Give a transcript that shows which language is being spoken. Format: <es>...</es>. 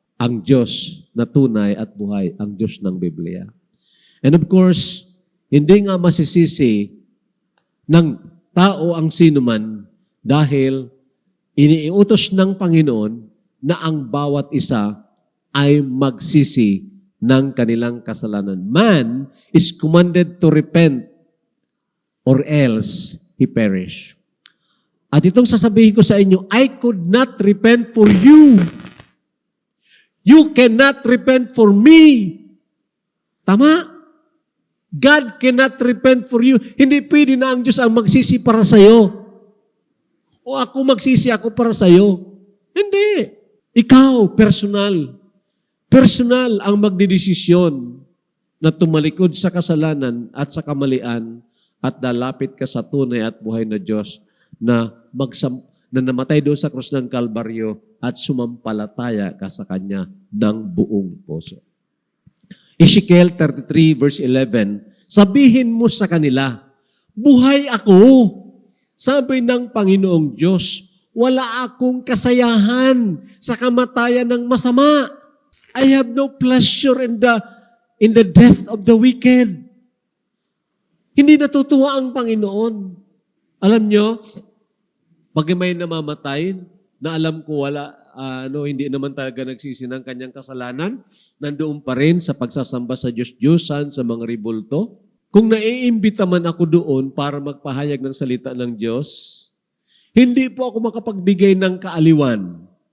<tl>Ang Diyos na tunay at buhay, ang Diyos ng Biblia. And of course, hindi nga masisisi ng tao ang sinuman dahil iniutos ng Panginoon na ang bawat isa ay magsisi ng kanilang kasalanan.</tl> <en>Man is commanded to repent or else he perish.</en> <tl>At itong sasabihin ko sa inyo,</tl> <en>I could not repent for you. You cannot repent for me.</en> <tl>Tama?</tl> <en>God cannot repent for you.</en> <tl>Hindi pwede na ang Diyos ang magsisi para sa iyo. O ako magsisi ako para sa iyo. Hindi. Ikaw, personal. Personal ang magdidesisyon na tumalikod sa kasalanan at sa kamalian at lalapit ka sa tunay at buhay na Diyos na namatay doon sa krus ng Kalbaryo at sumampalataya ka sa Kanya ng buong puso. Ezekiel 33 verse 11, sabihin mo sa kanila, buhay ako. Sabi ng Panginoong Diyos, wala akong kasayahan sa kamatayan ng masama.</tl> <en>I have no pleasure in the death of the wicked.</en> <tl>Hindi natutuwa ang Panginoon. Alam nyo, pag may namamatay, na alam ko hindi naman talaga nagsisi ng kanyang kasalanan, nandoon pa rin sa pagsasamba sa Diyos-Diyosan, sa mga ribulto. Kung naiimbita man ako doon para magpahayag ng salita ng Diyos, hindi po ako makapagbigay ng kaaliwan.</tl>